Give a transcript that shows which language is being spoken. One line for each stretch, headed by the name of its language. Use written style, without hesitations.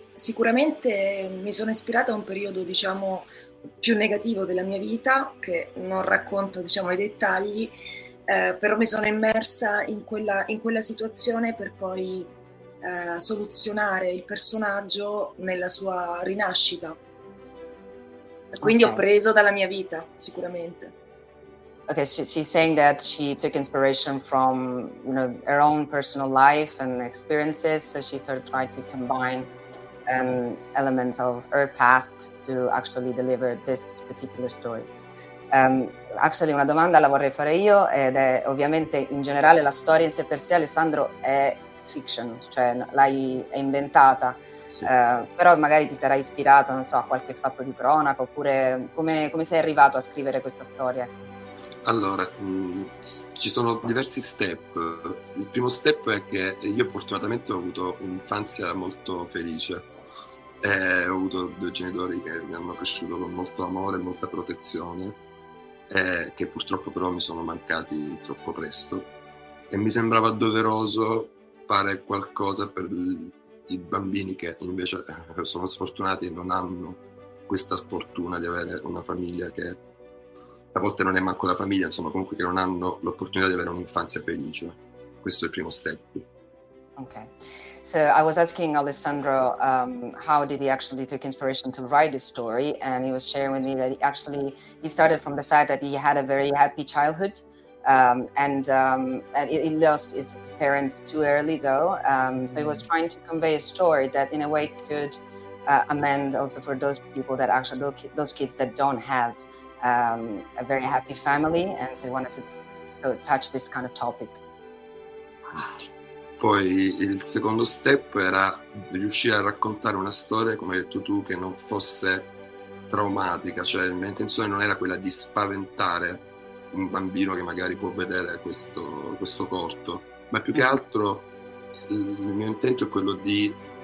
Italian: Sicuramente mi sono ispirata a un periodo più negativo della mia vita, che non racconto i dettagli, però mi sono immersa in quella situazione per poi soluzionare il personaggio nella sua rinascita. Quindi ho preso dalla mia vita, sicuramente.
English: Okay, she's saying that she took inspiration from her own personal life and experiences, so she sort of tried to combine elements of her past to actually deliver this particular story. Actually,
Italian: una domanda la vorrei fare io, ed è ovviamente in generale la storia in sé per sé, Alessandro, è fiction, cioè l'hai inventata, Sì. però magari ti sarai ispirato, non so, a qualche fatto di cronaca, oppure come sei arrivato a scrivere questa storia? Allora, ci sono diversi step. Il primo step è che io fortunatamente ho avuto un'infanzia molto felice. Ho avuto 2 genitori che mi hanno cresciuto con molto amore e molta protezione, che purtroppo però mi sono mancati troppo presto. E mi sembrava doveroso fare qualcosa per i bambini che invece sono sfortunati e non hanno questa fortuna di avere una famiglia che a volte non è manco la famiglia, insomma, comunque che non hanno l'opportunità di avere un'infanzia felice. Questo è il primo step. Okay.
English: So I was asking Alessandro how did he actually take inspiration to write this story, and he was sharing with me that he started from the fact that he had a very happy childhood, and he lost his parents too early though. So he was trying to convey a story that in a way could amend also for those people that actually those kids that don't have a very happy family, and so he wanted to touch this kind of topic.
Italian: Poi il secondo step era riuscire a raccontare una storia, come hai detto tu, che non fosse traumatica, cioè la mia intenzione non era quella di spaventare un bambino che magari può vedere questo corto, ma più che altro il mio intento è quello di